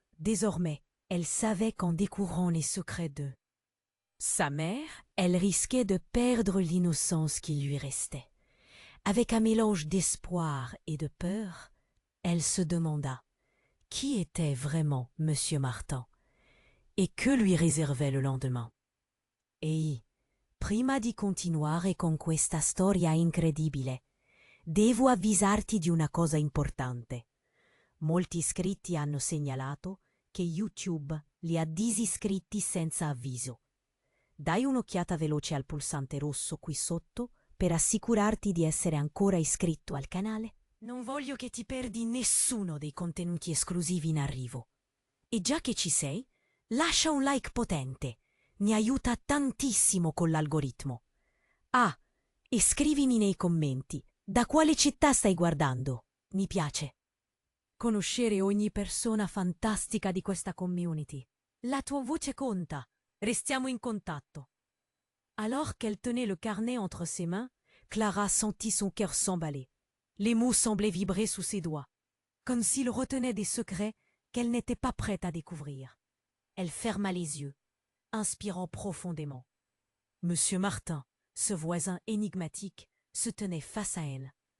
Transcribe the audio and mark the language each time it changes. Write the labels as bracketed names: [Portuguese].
[French] Désormais, elle savait qu'en découvrant les secrets de sa mère, elle risquait de perdre l'innocence qui lui restait. Avec un mélange d'espoir et de peur, elle se demanda qui était vraiment monsieur Martin et que lui réservait le lendemain. [Italian] Et prima di continuare con questa storia incredibile, devo avvisarti di una cosa importante. Molti iscritti hanno segnalato che YouTube li ha disiscritti senza avviso. Dai un'occhiata veloce al pulsante rosso qui sotto per assicurarti di essere ancora iscritto al canale. Non voglio che ti perdi nessuno dei contenuti esclusivi in arrivo. E già che ci sei, lascia un like potente. Mi aiuta tantissimo con l'algoritmo. Ah, e scrivimi nei commenti da quale città stai guardando. Mi piace conoscere ogni persona fantastica di questa community. La tua voce conta. Restiamo in contatto. [French] Alors qu'elle tenait le carnet entre ses mains, Clara sentit son cœur s'emballer. Les mots semblaient vibrer sous ses doigts, comme s'ils retenaient des secrets qu'elle n'était pas prête à découvrir. Elle ferma les yeux, inspirant profondément. Monsieur Martin, ce voisin énigmatique, se tenait face à elle.